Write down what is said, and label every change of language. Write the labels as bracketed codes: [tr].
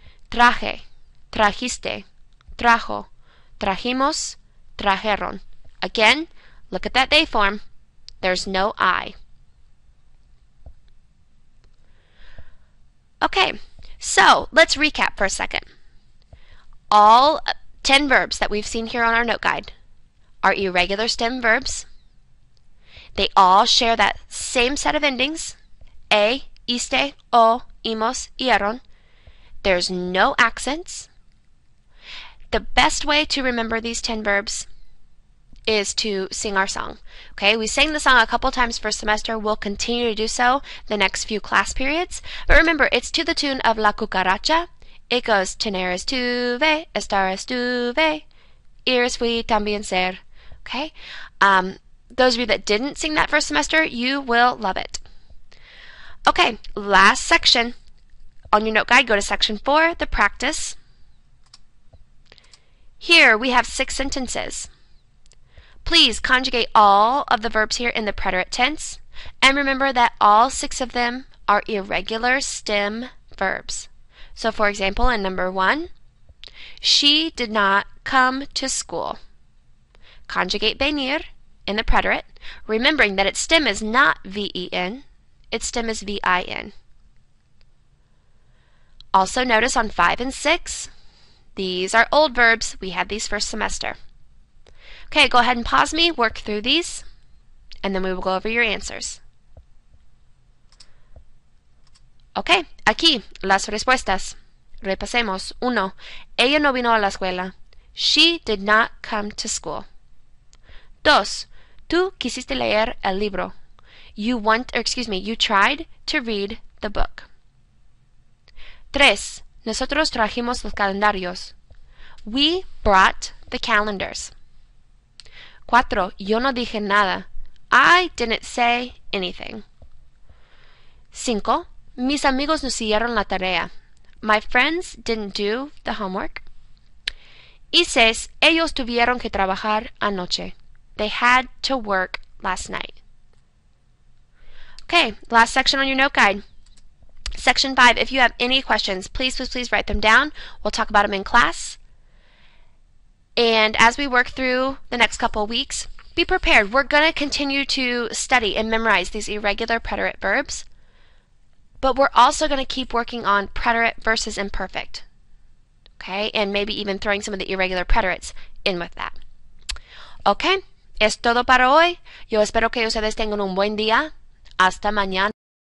[es] Traje, trajiste, trajo, trajimos, trajeron. [en] Again, look at that they form. There's no I. Okay, so let's recap for a second. All 10 verbs that we've seen here on our note guide are irregular stem verbs. They all share that same set of endings, e, iste, o, imos, ieron. There's no accents. The best way to remember these 10 verbs is to sing our song. Okay, we sang the song a couple times per semester. We'll continue to do so the next few class periods. But remember, it's to the tune of La Cucaracha. It goes, [es] tener estuve, estar estuve, ir fui también ser. [en] Okay, those of you that didn't sing that first semester, you will love it. Okay, last section. On your note guide, go to section 4, the practice. Here we have 6 sentences. Please conjugate all of the verbs here in the preterite tense, and remember that all 6 of them are irregular stem verbs. So for example, in number 1, she did not come to school. Conjugate venir in the preterite, remembering that its stem is not ven, its stem is vin. Also notice on 5 and 6, these are old verbs. We had these first semester. Okay, go ahead and pause me, work through these, and then we will go over your answers. [es] Okay, aquí, las respuestas. Repasemos. 1. Ella no vino a la escuela. [en] She did not come to school. [es] 2. Tú quisiste leer el libro. [en] You tried to read the book. [es] 3. Nosotros trajimos los calendarios. [en] We brought the calendars. [es] 4. Yo no dije nada. [en] I didn't say anything. [es] 5. Mis amigos no hicieron la tarea. [en] My friends didn't do the homework. [es] Y 6. Ellos tuvieron que trabajar anoche. [en] They had to work last night. Okay, last section on your note guide. Section 5, if you have any questions, please write them down. We'll talk about them in class. And as we work through the next couple of weeks, be prepared. We're going to continue to study and memorize these irregular preterite verbs, but we're also going to keep working on preterite versus imperfect. Okay, and maybe even throwing some of the irregular preterites in with that. [es] Okay, es todo para hoy. Yo espero que ustedes tengan un buen día. Hasta mañana.